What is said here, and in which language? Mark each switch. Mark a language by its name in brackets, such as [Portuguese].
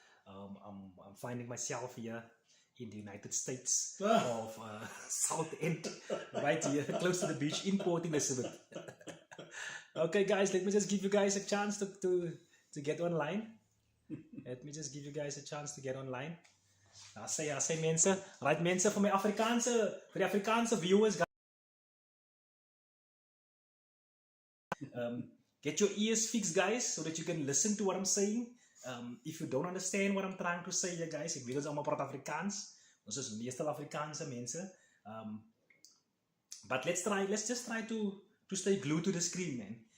[English] I'm finding myself here in the United States of South End, right here, close to the beach in Port Elizabeth. Okay, guys, let me just give you guys a chance to get online. Let me just give you guys a chance to get online. [Afrikaans] I say mensen, right mensen voor die Afrikaanse viewers. [English] Get your ears fixed, guys, so that you can listen to what I'm saying. If you don't understand what I'm trying to say here, guys, [Afrikaans] ek weet ons allemaal praat Afrikaans. Ons is meestal Afrikaanse mense. [English] But let's just try to stay glued to the screen, man.